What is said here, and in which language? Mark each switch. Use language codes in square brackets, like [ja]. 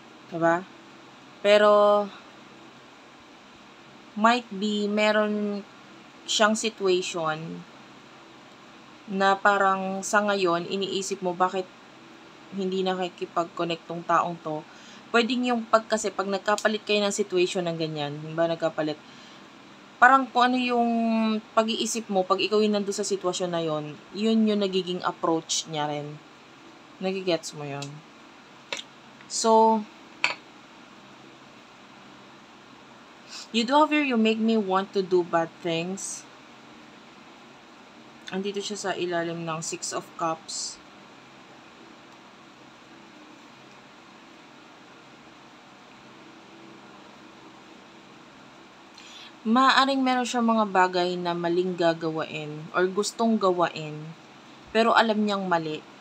[tl] Diba? Pero, [en] might be, [tl] meron siyang situation na parang sa ngayon, iniisip mo bakit hindi nakikipag-connect tong taong to. Pwedeng yung kasi pag nagkapalit kayo ng situation ng ganyan, ba nagkapalit, parang kung ano yung pag-iisip mo, pag ikaw yung nandun sa sitwasyon na yon, yun yung nagiging approach niya rin. Nagigets mo yun. [en] So, you do have here, you make me want to do bad things. [tl] Andito siya sa ilalim ng Six of Cups. Maaaring meron siya mga bagay na maling gagawain or gustong gawain, pero alam niyang mali.